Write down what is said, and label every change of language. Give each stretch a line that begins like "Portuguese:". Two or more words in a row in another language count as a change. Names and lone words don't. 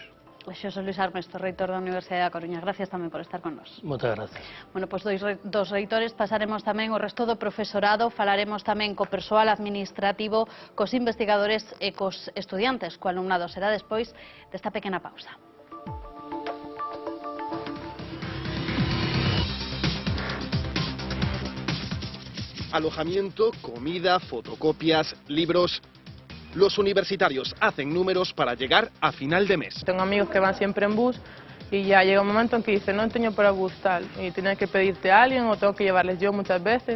Galician: Xosé Luis Armesto, reitor da Universidade da Coruña. Gracias tamén por estar con nós. Moitas gracias. Bueno, pois dos reitores pasaremos tamén o resto do profesorado, falaremos tamén co persoal administrativo, cos investigadores e cos estudiantes, co alumnado. Será despois desta pequena pausa.
Spanish: Alojamiento, comida, fotocopias, libros. Los universitarios hacen números para llegar a final de mes. Tengo amigos que van siempre en bus y ya llega un momento en que dicen no tengo para bus tal y tienes que pedirte a alguien o tengo que llevarles yo muchas veces.